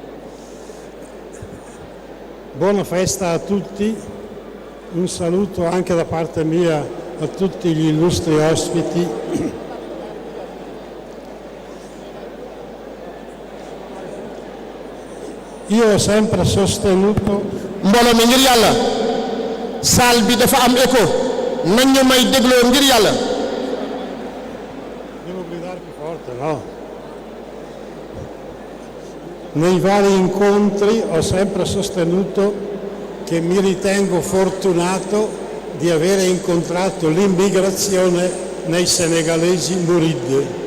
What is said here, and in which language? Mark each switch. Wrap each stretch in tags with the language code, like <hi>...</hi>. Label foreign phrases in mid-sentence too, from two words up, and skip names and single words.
<it>Buona festa a tutti, un saluto anche da parte mia a tutti gli illustri ospiti. Io ho sempre sostenuto</it> <wo>mbooloo mi ngir yàlla salle bi dafa am écho nañ ñu may dégloo ngir yàlla.</wo> <it>Devo gridare più forte, no? Nei vari incontri ho sempre sostenuto che mi ritengo fortunato di avere incontrato l'immigrazione nei senegalesi Murid.</it>